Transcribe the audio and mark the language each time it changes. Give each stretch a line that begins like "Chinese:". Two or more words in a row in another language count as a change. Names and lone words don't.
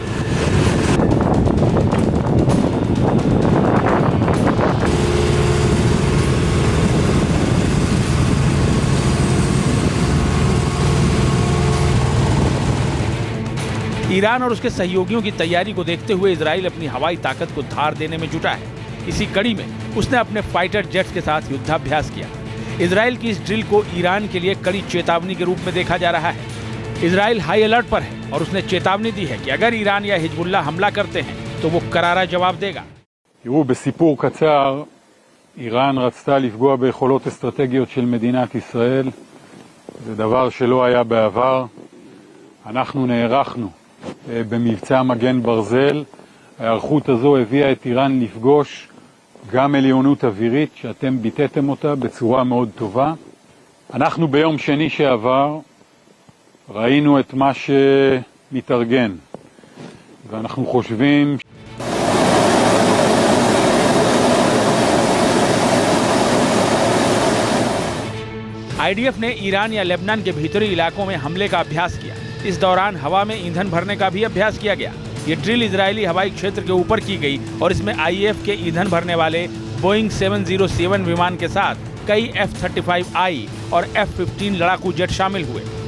Hindi: ईरान और उसके सहयोगियों की तैयारी को देखते हुए इजराइल अपनी हवाई ताकत को धार देने में जुटा है। इसी कड़ी में उसने अपने
English: fighter jets
Hindi: के साथ युद्धाभ्यास किया। इजराइल की इस ड्रिल को ईरान के लिए कड़ी चेतावनी के रूप में देखा जा रहा है। इजराइल
English: high alert
Hindi: पर है और उसने चेतावनी दी है कि अगर ईरान या हिजबुल्लाह हमला करते हैं तो वो करारा जवाब देगा।
Hebrew: תראו, בסיפור קצר, איראן רצתה לפגוע ביכולות אסטרטגיות של מדינת ישראל. זה דבר שלא היה בעבר. אנחנו נערכנו במבצע מגן ברזל. ההיערכות הזו הביאה את איראן לפגוש גם עליונות אווירית שאתם ביטאתם אותה בצורה מאוד טובה. אנחנו ביום שני שעבר ראינו את מה שמתארגן, ואנחנו חושבים
Hindi: IDF ने ईरान या लेबनान के भीतरी इलाकों में हमले का अभ्यास किया। इस दौरान हवा में ईंधन भरने का भी अभ्यास किया गया। ये ड्रिल इजरायली हवाई क्षेत्र के ऊपर की गई और इसमें IAF के ईंधन भरने वाले बोइंग 707 विमान के साथ कई F-35I और F-15 लड़ाकू जेट शामिल हुए।